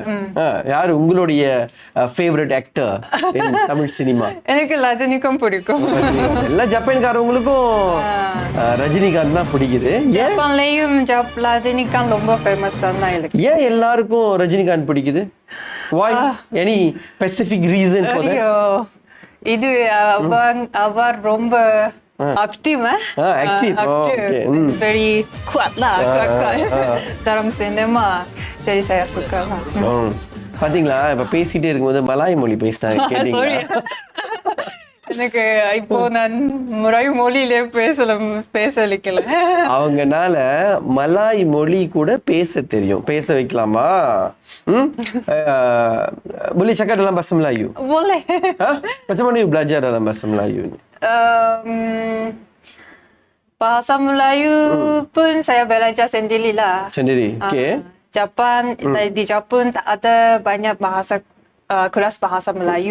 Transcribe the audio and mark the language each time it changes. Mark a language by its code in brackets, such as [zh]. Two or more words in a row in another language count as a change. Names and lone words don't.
[ta] யாரு உங்களுடைய [en] favourite actor in [ta] தமிழ் சினிமா? எனக்கு ரஜினிகாந்த் பிடிக்கும். எல்லா ஜப்பான்காரவங்களுக்கும் ரஜினிகாந்த் தான் பிடிக்குது. ஜப்பான்லயும் ரஜினிகாந்த் ரொம்ப ஃபேமஸ் தான் இருக்கு. ஏன் எல்லாருக்கும் ரஜினிகாந்த் பிடிக்குது? [en] Why? Any specific reason for that? [ta] இது அவர் ரொம்ப aktif. [ms] Very kuat lah, kuat dalam sinema. Jadi saya suka lah. [ta] பாத்தீங்களா, இப்ப பேசிட்டே இருக்கும்போது மலாய் மொழி பேசினாங்க, கேட்டீங்களா? எனக்கு இப்போ நான் முறையும் மொழியிலே பேசலிக்கல. அவங்கனால மலாய் மொழி கூட பேச தெரியும். பேச வைக்கலாமா? [ms] Boleh cakap dalam bahasa Melayu? Boleh. Macam mana you belajar dalam bahasa Melayu ni? Bahasa Melayu pun saya belajar sendirilah. Sendiri? Okay. Di Jepun tak ada banyak kelas bahasa Melayu.